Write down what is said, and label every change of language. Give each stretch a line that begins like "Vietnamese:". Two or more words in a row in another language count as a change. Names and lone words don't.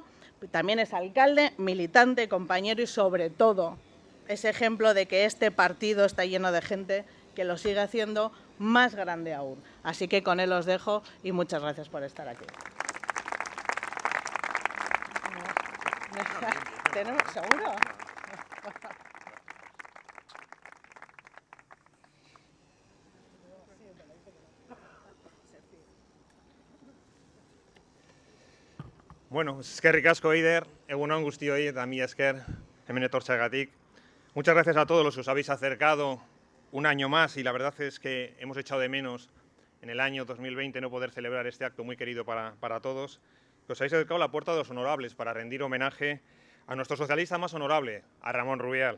Spanish: También es alcalde, militante, compañero y sobre todo es ejemplo de que este partido está lleno de gente que lo sigue haciendo más grande aún. Así que con él os dejo y muchas gracias por estar aquí. ¿Tenemos seguro?
Basque: Bueno, eskerrik asko, Eider. Egun on guztioi eta mila esker hemen etortzeagatik.
Spanish: Muchas gracias a todos los que os habéis acercado un año más y la verdad es que hemos echado de menos en el año 2020 no poder celebrar este acto muy querido para todos. Que os habéis acercado a la puerta de los honorables para rendir homenaje a nuestro socialista más honorable, a Ramón Rubial.